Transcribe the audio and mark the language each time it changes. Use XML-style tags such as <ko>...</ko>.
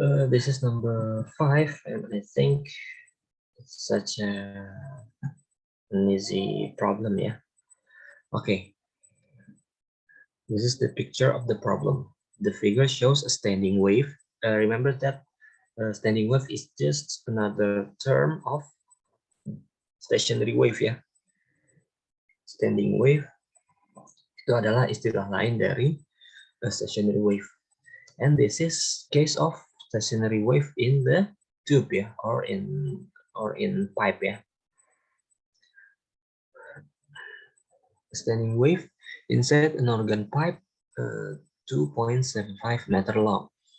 <en>This is number 5, and I think it's such an easy problem, yeah. Okay. This is the picture of the problem. The figure shows a standing wave. Remember that standing wave is just another term of stationary wave ya.</en> <id>Standing wave itu adalah istilah lain dari stationary wave.</id> <en>And this is case of stationary wave in the tube ya, or in pipe ya. Standing wave inside an organ pipe 2.75 meter long.</en>